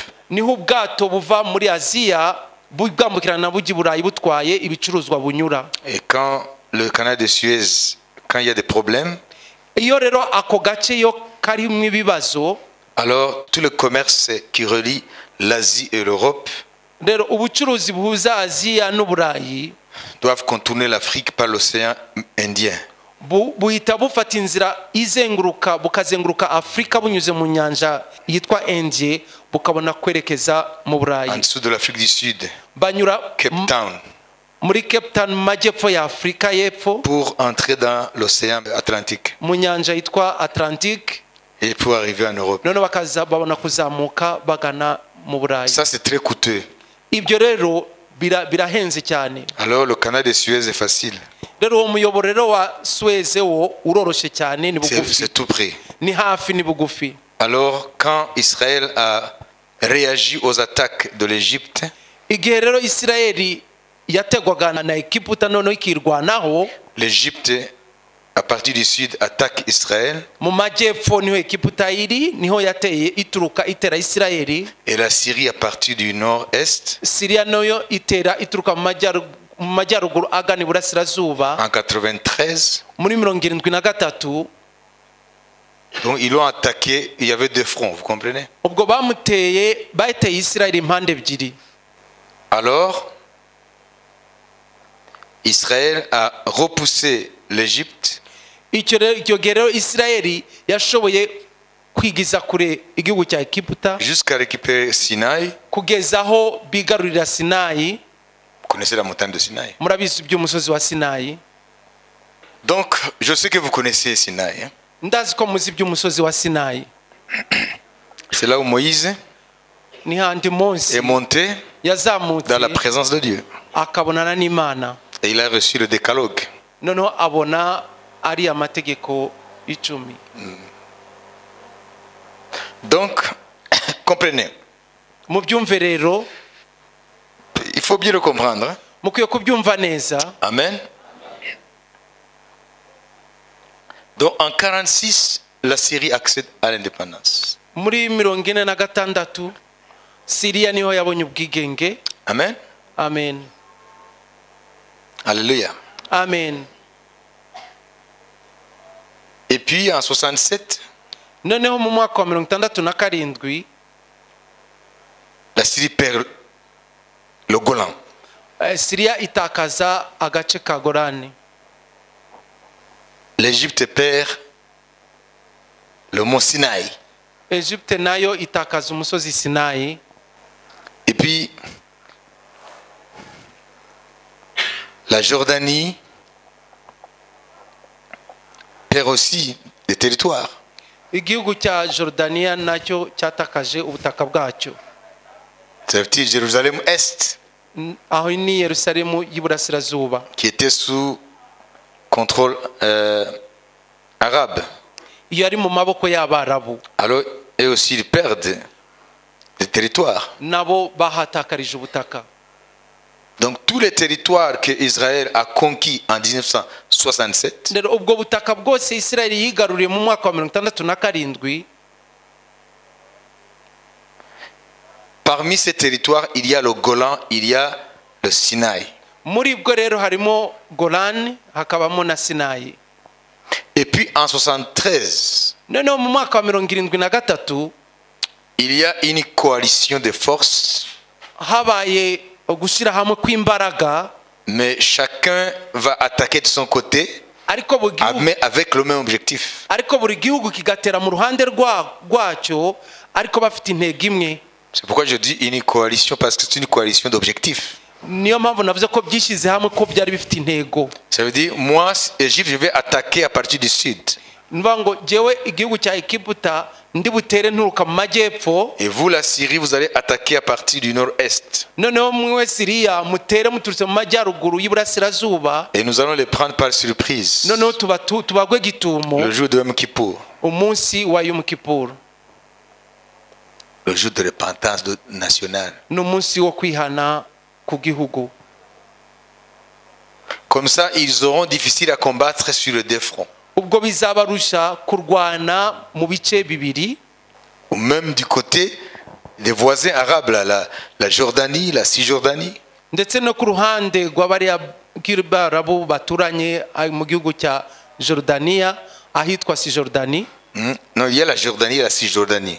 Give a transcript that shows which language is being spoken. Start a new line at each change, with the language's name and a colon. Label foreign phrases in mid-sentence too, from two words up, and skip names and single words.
Kinyarwanda: Niho ubwato buva muri Aziya bwambukirana bujya i Burayi butwaye ibicuruzwa bunyura.
French: Et quand le canal de Suez, quand il y a des problèmes,
Kinyarwanda: Iyo rero ako gace yo karimo ibibazo,
French: alors tout le commerce qui relie l'Asie et l'Europe
Kinyarwanda: rero ubucuruzi buhuza Aziya n'Uburayi
French: doivent contourner l'Afrique par l'océan Indien.
Kinyarwanda: buhita bufata inzira izenguruka bukazenguruka Afrika bunyuze mu nyanja yitwa Indie bukabona kwerekeza mu Burayi.
French: En dessous de l'Afrique du Sud,
Kinyarwanda: Banyura Cape Town, muri Cape Town mu majyepfo ya Afrika y'epfo,
French: pour entrer dans l'océan Atlantique
Kinyarwanda: mu nyanja yitwa Atlantique,
French: et pour arriver en Europe.
Kinyarwanda: none bakaza babona kuzamuka bagana mu Burayi.
French: Ça, c'est très coûteux.
Kinyarwanda: Ibyo rero birahenze cyane.
French: Alors, le canal de Suez est facile.
Kinyarwanda: Rero uwo muyoboro rero wa Suez wo uroroshye cyane, ni bugufi,
French: C'est tout près.
Kinyarwanda: ni hafi, ni bugufi.
French: Alors, quand Israël a réagi aux attaques de l'Égypte,
Kinyarwanda: Igihe rero Isirayeli yategwaga na Egiputa noneho ikirwanaho,
French: l'Égypte, à partir du sud, attaque Israël.
Kinyarwanda: mu majyepfo niho Egiputa iri, niho yateye ituruka itera Isirayeli.
French: Et la Syrie, à partir du nord-est,
Kinyarwanda: Siriya nayo ituruka mu majyaruguru agana iburasirazuba.
French: en 93,
Kinyarwanda: Muri 73
French: Donc ils l'ont attaqué, il y avait deux fronts, vous comprenez?
Kinyarwanda: ubwo bamuteye bayiteye Isirayeli impande ebyiri.
French: Alors, Israël a repoussé l'Égypte
Kinyarwanda: icyo gihe rero Isirayeli yashoboye kwigiza kure igihugu cya Egiputa
French: jusqu'à récupérer Sinaï.
Kinyarwanda: kugeza aho bigarurira Sinayi.
French: Vous connaissez la montagne de Sinaï.
Kinyarwanda: Murabizi by'umusozi wa Sinayi.
French: Donc, je sais que vous connaissez Sinaï. Hein?
Kinyarwanda: Ndazi ko muzi by'umusozi wa Sinayi.
French: C'est là où Moïse
Kinyarwanda: Ni handi Mose
French: est monté
Kinyarwanda: yazamutse
French: dans la présence de Dieu.
Kinyarwanda: akabonana n'Imana.
French: Et il a reçu le décalogue.
Kinyarwanda: Noneho abona ari amategeko 10.
French: Donc, comprenez.
Kinyarwanda: Mu byumve rero,
French: Il faut bien le comprendre. Hein?
Kinyarwanda: mukwiye kubyumva neza. Amen.
French: Donc, en 46, la Syrie accède à l'indépendance.
Kinyarwanda: Muri 46 Siriya niho yabonye ubwigenge. Amen. Amen. Alléluia. Amen.
French: Et puis, en 67,
Kinyarwanda: Noneho mu mwaka wa 67
French: la Syrie perd le Golan.
Kinyarwanda: Siriya itakaza agace ka Golani.
French: L'Égypte perd le mont Sinaï.
Kinyarwanda: Egypte nayo itakaza umusozi Sinayi.
French: Et puis, la Jordanie perd aussi des territoires.
Kinyarwanda: Igihugu cya Jordania nacyo cyatakaje ubutaka bwacyo.
French: Ça veut dire Jérusalem-Est,
Kinyarwanda: Aho ni Yerusalemu y'Iburasirazuba,
French: qui était sous contrôle arabe.
Kinyarwanda: iyo ari mu maboko y'Abarabu.
French: Alors, eux aussi, ils perdent des territoires.
Kinyarwanda: Nabo bahatakarije ubutaka.
French: Donc, tous les territoires que Israël a conquis en 1967,
Kinyarwanda: Rero ubwo butaka bwose Isirayeli yigaruriye mu mwaka wa 67,
French: parmi ces territoires, il y a le Golan, il y a le Sinaï.
Kinyarwanda: muri bwo rero harimo Golani, hakabamo na Sinayi.
French: Et puis, en 73,
Kinyarwanda: Noneho mu mwaka wa 73
French: il y a une coalition de forces,
Kinyarwanda: habaye gushyira hamwe kw'imbaraga,
French: mais chacun va attaquer de son côté,
Kinyarwanda: ariko
French: mais avec le même objectif.
Kinyarwanda: buri gihugu kigatera mu ruhande rwacyo, ariko bafite intego imwe.
French: C'est pourquoi je dis une coalition, parce que c'est une coalition d'objectifs.
Kinyarwanda: Niyo mpamvu navuze ko byishyize hamwe ko byari bifite intego.
French: Ça veut dire, moi, Égypte, je vais attaquer à partir du sud.
Kinyarwanda: Nivuga ngo jewe igihugu cya Egiputa ndi butere nturuka mu majyepfo,
French: Et vous, la Syrie, vous allez attaquer à partir du nord-est.
Kinyarwanda: noneho mwe Siriya mutere muturutse mu majyaruguru y'Iburasirazuba,
French: Et nous allons les prendre par surprise
Kinyarwanda: noneho tubagwe gitumo
French: le jour de Yom Kippour,
Kinyarwanda: umunsi wa Yom Kippur,
French: le jour de repentance nationale.
Kinyarwanda: n'umunsi wo kwihana ku gihugu.
French: Comme ça, ils auront difficile à combattre sur les deux fronts.
Kinyarwanda: Ubwo bizabarusha kurwana mu bice bibiri,
French: Ou même du côté des voisins arabes, là, la Jordanie, la Cisjordanie.
Kinyarwanda: ndetse no ku ruhande rw'abariya b'Abarabu baturanye mu gihugu cya Jordania, ahitwa Cisjordanie.
French: Non, il y a la Jordanie et la Cisjordanie.